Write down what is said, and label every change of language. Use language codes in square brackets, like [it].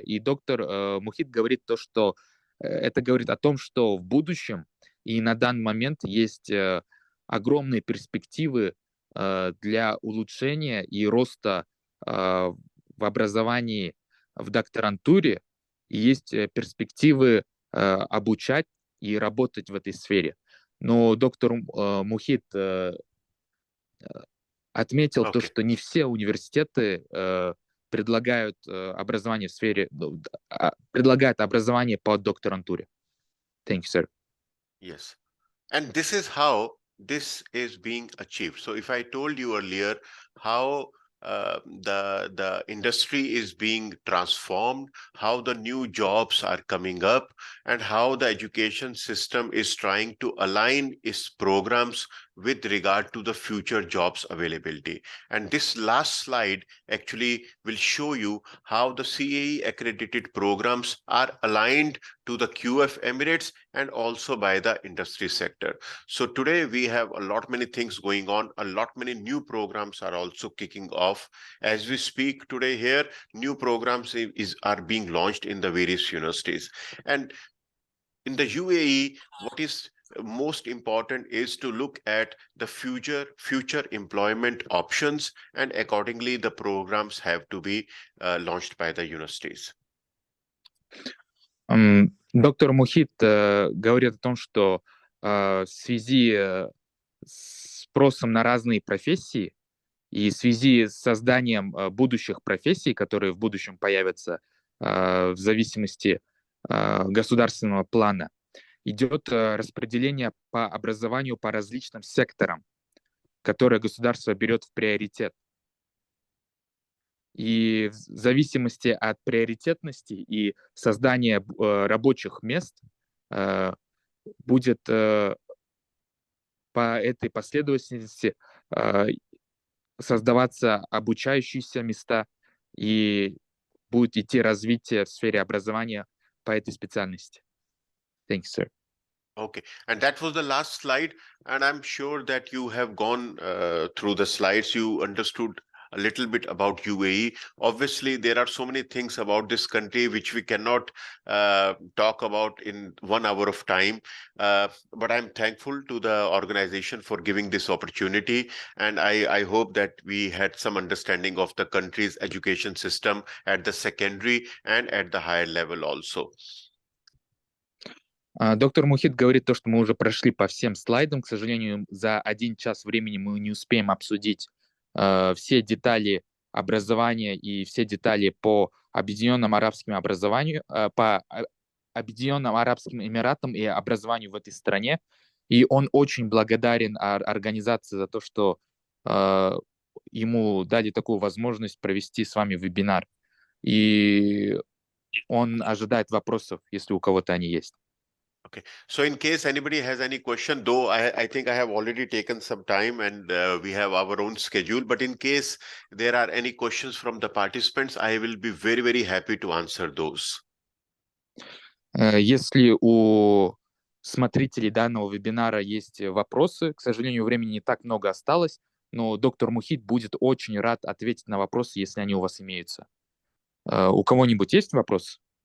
[ru] И доктор Мухит говорит то, что это говорит о том, что в будущем и на данный момент есть огромные перспективы для улучшения и роста в образовании в докторантуре, и есть перспективы обучать и работать в этой сфере. Но доктор Мухит отметил то, что не все университеты предлагают образование в сфере, предлагают образование по докторантуре. [en] Thank you, sir. Yes. And this is how this is being achieved. So if I told you earlier how the industry is being transformed, how the new jobs are coming up, and how the education system is trying to align its programs with regard to the future jobs availability. And this last slide actually will show you how the CAE accredited programs are aligned to the QF Emirates and also by the industry sector. So today we have a lot many things going on. A lot many new programs are also kicking off. As we speak today here, new programs are being launched in the various universities. And in the UAE, what is most important is to look at the future employment options, and accordingly the programs have to be launched by the universities. [ru] Доктор Мухит говорит о том, что в связи с спросом на разные профессии и в связи с созданием будущих профессий, которые в будущем появятся в зависимости государственного плана, идет распределение по образованию по различным секторам, которые государство берет в приоритет. И в зависимости от приоритетности и создания рабочих мест будет по этой последовательности создаваться обучающиеся места и будет идти развитие в сфере образования по этой специальности. [en] Thank you, sir. Okay, and that was the last slide, and I'm sure that you have gone through the slides. You understood a little bit about UAE. Obviously, there are so many things about this country which we cannot talk about in 1 hour of time. But I'm thankful to the organization for giving this opportunity, and I hope that we had some understanding of the country's education system at the secondary and at the higher level also. [ru] Доктор Мухит говорит то, что мы уже прошли по всем слайдам. К сожалению, за 1 час времени мы не успеем обсудить все детали образования и все детали по Объединенным Арабским образованию, по Объединенным Арабским Эмиратам и образованию в этой стране. И он очень благодарен организации за то, что ему дали такую возможность провести с вами вебинар. И он ожидает вопросов, если у кого-то они есть. [en] Okay, so in case anybody has any question, though I think I have already taken some time and we have our own schedule, but in case there are any questions from the participants, I will be very, very happy to answer those. [ru] Если у смотрителей данного вебинара есть вопросы, к сожалению, времени не так много осталось, но доктор Мухит будет очень рад ответить на вопросы, если они у вас имеются. У кого-нибудь есть вопрос?